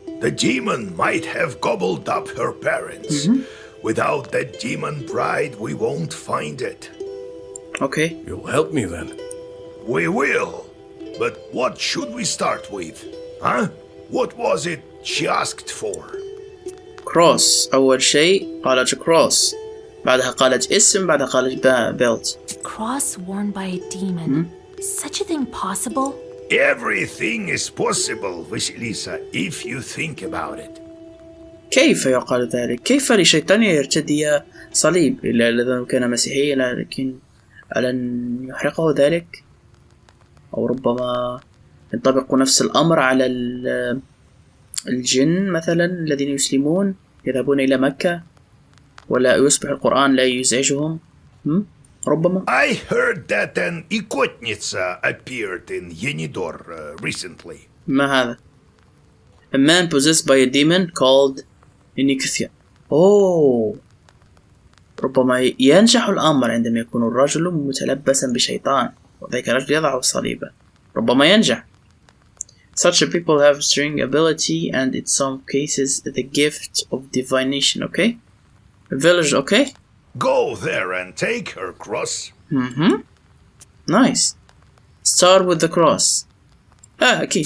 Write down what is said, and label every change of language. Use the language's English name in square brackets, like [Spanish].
[English] The demon might have gobbled up her parents. Without that demon bride, we won't find it. Okay. You'll help me then. We will. But what should we start with? Huh? What was it she asked for? cross. [Arabic] أول شيء قالت cross. بعدها قالت اسم. بعدها قالت belt. [English] Cross worn by a demon. Is such a thing possible? Everything is possible, Vasilisa, if you think about it. [Arabic] كيف يقال ذلك؟ كيف لشيطان يرتدي صليب إلا إذا كان مسيحيا، لكن على أن يحرقه ذلك؟ أو ربما ينطبق نفس الأمر على الجن مثلا الذين يسلمون يذهبون إلى مكة ولا يصبح القرآن لا يزعجهم. ربما. [English] I heard that an ikotnitsa appeared in Yenidor recently. [Arabic] ما هذا؟ [English] A man possessed by a demon called Inikthia. [Arabic] أوه، ربما ينجح الأمر عندما يكون الرجل متلبسا بشيطان وذلك الرجل يضع صليبا. ربما ينجح. [English] Such people have string ability and in some cases the gift of divination. Okay, a village. Okay, go there and take her cross. Nice. Start with the cross. [Arabic] أكيد.